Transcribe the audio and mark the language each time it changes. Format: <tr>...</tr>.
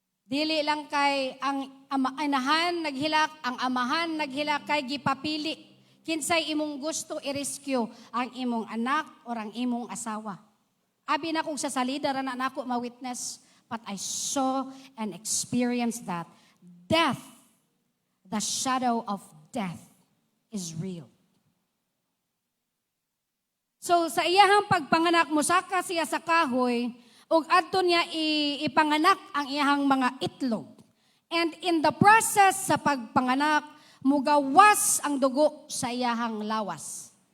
<ceb>Dili lang kay ang amahan naghilak, ang amahan naghilak kay gipapili. Kinsay imong gusto i-rescue, ang imong anak o ang imong asawa. Abi na kung sa salida ra na nako ma-witness,</ceb> <en>but I saw and experienced that death, the shadow of death is real.</en> <ceb>So sa iyahang pagpanganak, musaka siya sa kahoy, ug adto niya ipanganak ang iyahang mga itlog.</ceb> <en>And in the process</en> <ceb>sa pagpanganak, mugawas ang dugo sa iyahang lawas.</ceb>